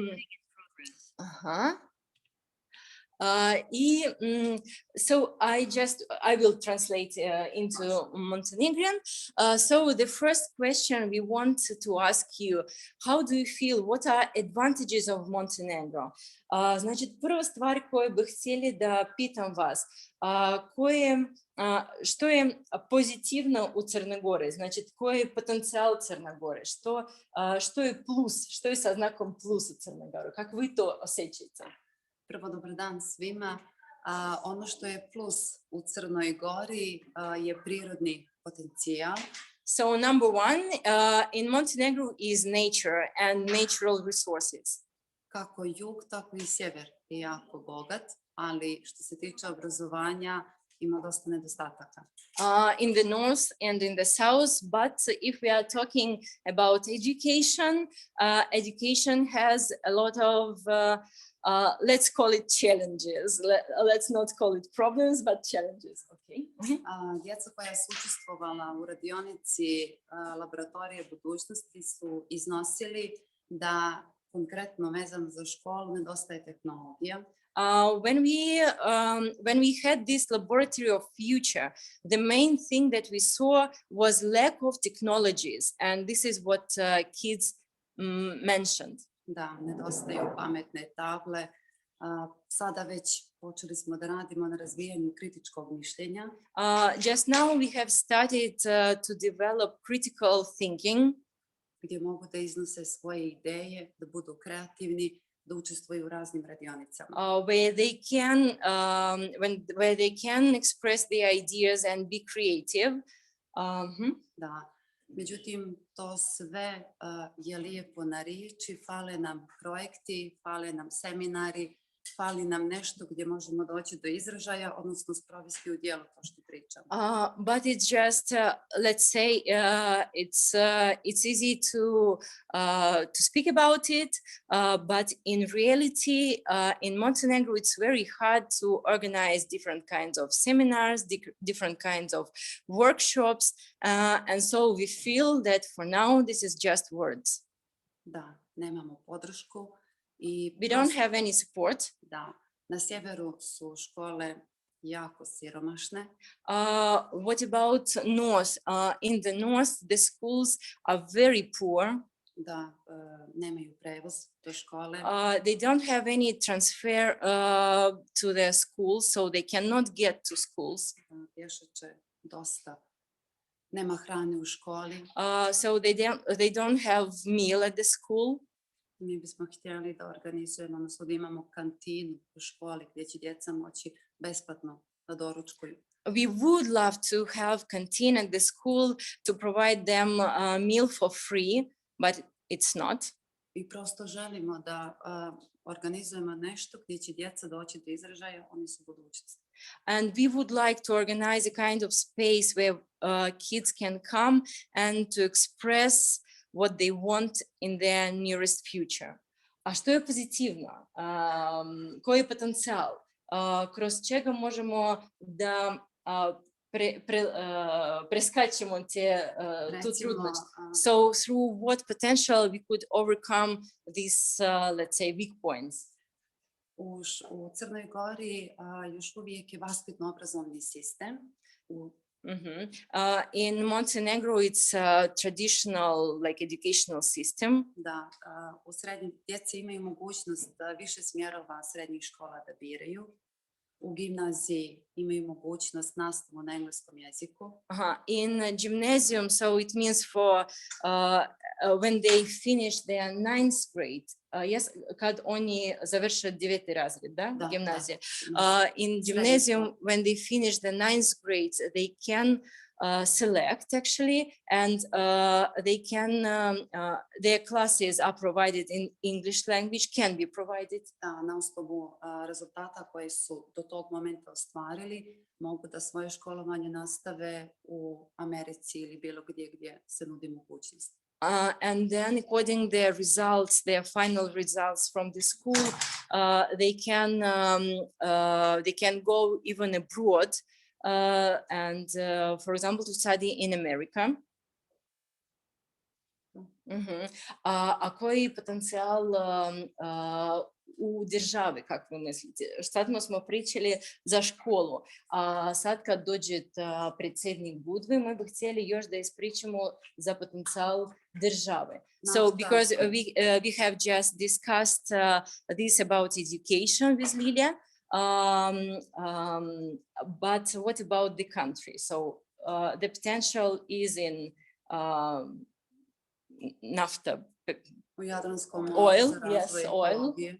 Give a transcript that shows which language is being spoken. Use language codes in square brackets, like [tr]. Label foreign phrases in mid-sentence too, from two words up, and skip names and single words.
[en] So I will translate into Montenegrin. So the first question we want to ask you, how do you feel? What are advantages of Montenegro? [sr] Значит, prva stvar koju bih htjeli da pitam vas, što je pozitivno u Crnoj Gori? Znači, koji je potencijal Crne Gore? Što je plus? Što je sa znakom plus u Crnoj Gori? Kako vi to osjećate? Prvo, dobar dan svima. Ono što je plus u Crnoj Gori je prirodni potencijal. [en] So number one in Montenegro is nature and natural resources. [sr] Kako jug, tako i sjever je jako bogat, ali što se tiče obrazovanja ima dosta nedostataka. [en] In the north and in the south, but if we are talking about education, education has a lot of let's call it challenges. Let's not call it problems, but challenges. Okay. [sr] Djeca koja su učestvovala u radionici laboratorije budućnosti su iznosili da konkretno vezano za školu nedostaje tehnologija. [en] When we had this laboratory of future, the main thing that we saw was lack of technologies, and this is what kids mentioned. [sr] Da, nedostaju pametne table. Sada već počeli smo da radimo na razvijanju kritičkog mišljenja. [en] Just now we have started to develop critical thinking, [sr] gdje mogu da iznose svoje ideje, da budu kreativni, da učestvuju u raznim radionicama. [en] Where they can express their ideas and be creative. [sr] Da. Međutim, to sve je lijepo na riječi, fale nam projekti, fale nam seminari, fali nam nešto gdje možemo doći do izražaja, odnosno sprovesti u djelo to što pričamo. [en] But it's just, let's say, it's easy to speak about it, but in reality, in Montenegro, it's very hard to organize different kinds of seminars, different kinds of workshops, and so we feel that for now, this is just words. [sr] Da, nemamo podršku. [en] We don't have any support. [sr] Da, na sjeveru su škole jako siromašne. [en] What about north? In the north, the schools are very poor. [sr] Da, nemaju prevoz do škole. [en] They don't have any transfer to their schools, so they cannot get to schools. [sr] Pješače dosta. Nema hrane u školi. [en] So they don't have meal at the school. [sr] Mi bismo htjeli da organizujemo, odnosno da imamo kantinu u školi gdje će djeca moći besplatno da doručkuju. [en] We would love to have canteen at the school to provide them a meal for free, but it's not. [sr] I prosto želimo da organizujemo nešto gdje će djeca doći do izražaja, oni su budućnost. [en] And we would like to organize a kind of space where kids can come and to express what they want in their nearest future. [sr] A što je pozitivno? Koji je potencijal? Kroz čega možemo da preskačemo tu trudnost? [en] So through what potential we could overcome these, let's say, weak points? [sr] U Crnoj Gori još uvijek je vaspitno-obrazovni sistem. [en] In Montenegro, it's a traditional, like, educational system. [sr] Da, u srednjim djeci imaju mogućnost više smjerova srednjih škola da biraju. U gimnaziji imaju mogućnost nastavu na engleskom jeziku. [en] In gymnasium, so it means for when they finish their 9th grade. Yes, [sr] kad oni završe 9. razred, da? Gimnazija. [en] In gymnasium, when they finish the 9th grade, they can select actually, and they can their classes are provided in English language, can be provided. [sr] Da, na osnovu rezultata koje su do tog momenta ostvarili, mogu da svoje školovanje nastave u Americi ili bilo gdje se nudi mogućnost. [en] And then, according their results, their final results from the school, they can go even abroad, and for example, to study in America. [sr] A koji potencijal u državi, kako vi mislite? Sad smo pričali za školu, a sad kad dođe predsjednik Budve, mi bi htjeli još da ispričamo za potencijal države. [en] So, because we have just discussed this about education with Lilia, but what about the country? So, the potential is in nafta, oil, yes, oil,